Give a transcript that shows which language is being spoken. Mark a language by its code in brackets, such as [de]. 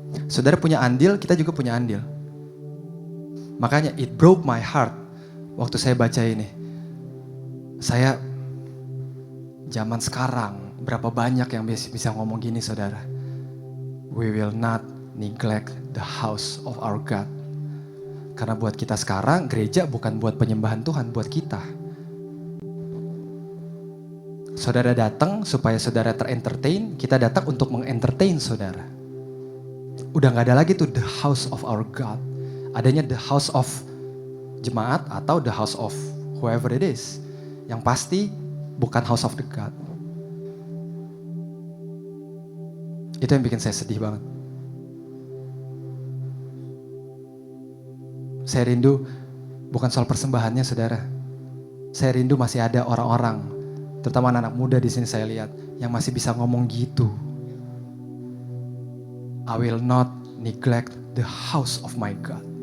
[id] Saudara punya andil, kita juga punya andil. Makanya [en] it broke my heart [id] waktu saya baca ini. Saya zaman sekarang berapa banyak yang bisa ngomong gini saudara. [en] We will not neglect the house of our God. [id] Karena buat kita sekarang, gereja bukan buat penyembahan Tuhan, buat kita. Saudara datang supaya saudara ter-entertain, kita datang untuk meng-entertain saudara. Udah gak ada lagi tuh [en] the house of our God. Adanya the house of [id] jemaat atau [en] the house of whoever it is. [id] Yang pasti bukan [en] house of the God. [id] Itu yang bikin saya sedih banget. Saya rindu bukan soal persembahannya saudara. Saya rindu masih ada orang-orang, terutama anak-anak muda di sini saya lihat, yang masih bisa ngomong gitu. [en] I will not neglect the house of my God.